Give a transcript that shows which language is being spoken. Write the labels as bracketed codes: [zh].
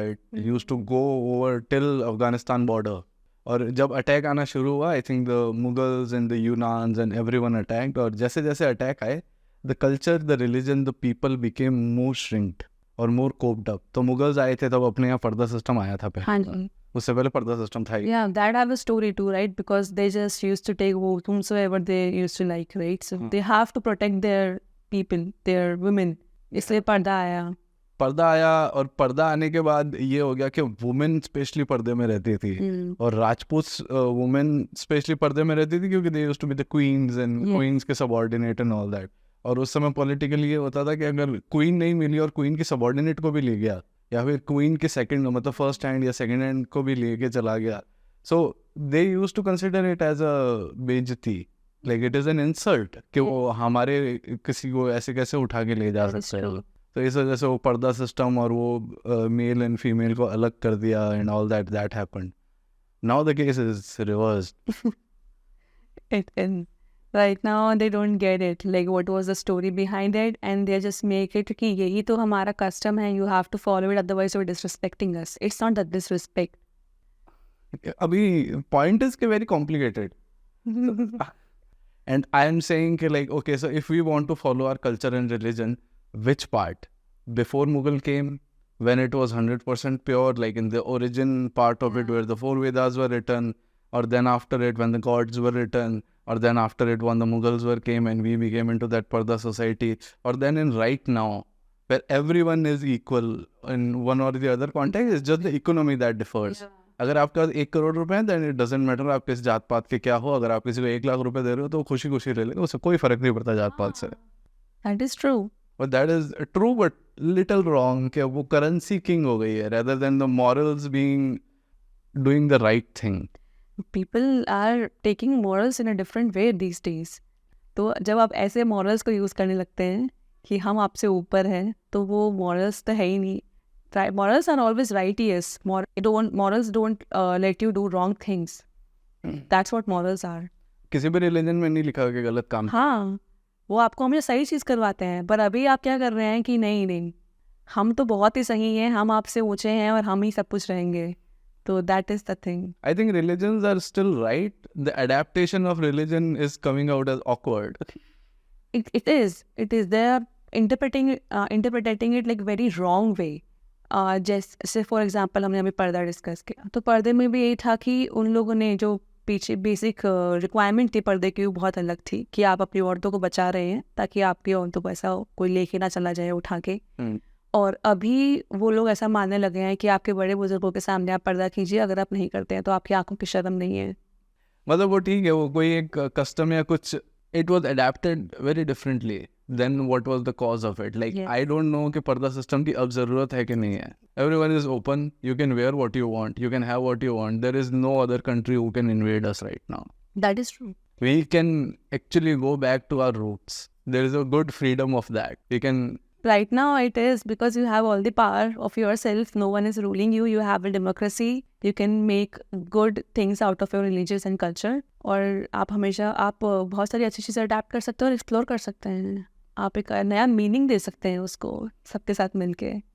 [en] It used to go over till Afghanistan border. [hi] और जब attack आना शुरू हुआ, [en] I think the Mughals and the Yunans and everyone attacked. [hi] और जैसे जैसे अटैक आए, [en] The culture, the religion, the people became more shrinked और more coped up. [hi] तो मुगल्स आए थे तब अपने यहाँ पर्दा सिस्टम आया था हाँ पहले. जी। उससे पहले पर्दा सिस्टम था ही. [en] Yeah, that have a story too, right? Because they just used to take whomsoever they used to like, right? So they have to protect their people, their women. [hi] इसलिए पर्दा आया. पर्दा आया, और पर्दा आने के बाद ये हो गया कि वुमेन स्पेशली पर्दे में रहती थी. और राजपूत वुमेन स्पेशली पर्दे में रहती थी, क्योंकि [en] They used to be the queens and queens के subordinate and all that. [hi] और उस समय पॉलिटिकली ये होता था कि अगर क्वीन नहीं मिली और क्वीन की सबऑर्डिनेट को भी ले गया, या फिर क्वीन के सेकंड, मतलब फर्स्ट हैंड या सेकंड हैंड को भी लेके चला गया, [en] So they used to consider it as a बेइज्जती. Like it is an insult [hi] कि वो हमारे किसी को ऐसे कैसे उठा के ले जा सकते हैं. तो इस वजह से वो पर्दा सिस्टम और वो मेल एंड फीमेल को अलग कर दिया [en] And all that happened. Now the case is reversed. Right now they don't get it, like what was the story behind it, and they just make it [hi] कि यही तो हमारा custom है, [en] you have to follow it, otherwise you're disrespecting us. It's not that disrespect. अभी point is कि very complicated. And I am saying कि like, okay, so if we want to follow our culture and religion, which part? Before Mughal came, when it was 100% pure, like in the origin part of it, where the four Vedas were written, or then after it, when the gods were written, or then after it, when the Mughals were came and we became into that Parda society, or then in right now, where everyone is equal in one or the other context, it's just the economy that differs. [hi] अगर आपके पास 1 करोड़ रुपए हैं, [en] then it doesn't matter [hi] आप किस जात पात के क्या हो. अगर आप किसी को 1 लाख रुपए दे रहे हो तो खुशी खुशी रह लेगा, उससे कोई फर्क नहीं पड़ता जात पात से. [en] That is true. But that is true, but little wrong [hi] कि वो currency king हो गई है [en] rather than the morals being doing the right thing. People are taking morals in a different way these days. [hi] तो जब आप ऐसे morals को यूज़ करने लगते हैं कि हम आपसे ऊपर हैं, तो वो morals तो है ही नहीं. [en] Morals are always right, yes. Morals don't let you do wrong things. That's what morals are. [hi] किसी भी religion में नहीं लिखा कि गलत काम. हाँ, वो आपको हमेशा सही चीज़ करवाते हैं, पर अभी आप क्या कर रहे हैं कि नहीं, हम तो बहुत ही सही हैं, हम आपसे ऊँचे हैं और हम ही सब कुछ रहेंगे. [en] तो that is the thing. I think religions are still right. The adaptation of religion is coming out as awkward. It is. They are interpreting it like very wrong way. [hi] जैसे फॉर एग्जांपल हमने अभी पर्दा discuss किया, तो पर्दे में भी यही था कि उन लोगों ने जो पीछे बेसिक रिक्वायरमेंट थी पर्दे की, वो बहुत अलग थी कि आप अपनी औरतों को बचा रहे हैं ताकि आपकी औरतों को ऐसा कोई लेके ना चला जाए उठा के. और अभी वो लोग ऐसा मानने लगे हैं कि आपके बड़े बुजुर्गों के सामने आप पर्दा कीजिए, अगर आप नहीं करते हैं तो आपकी आंखों की शर्म नहीं है. मतलब वो ठीक है, वो कोई एक कस्टम या कुछ, [en] it was adapted very differently than what was the cause of it. Like, Yes. I don't know [hi] कि पर्दा सिस्टम की अब ज़रूरत है कि नहीं है. [en] Everyone is open. You can wear what you want. You can have what you want. There is no other country who can invade us right now. That is true. We can actually go back to our roots. There is a good freedom of that. We can. Right now it is because you have all the power of yourself. No one is ruling you. You have a democracy. You can make good things out of your religious and culture. [hi] और आप हमेशा बहुत सारी अच्छी चीज़ें adapt कर सकते हो और एक्सप्लोर कर सकते हैं. आप एक नया मीनिंग दे सकते हैं उसको सबके साथ मिलके.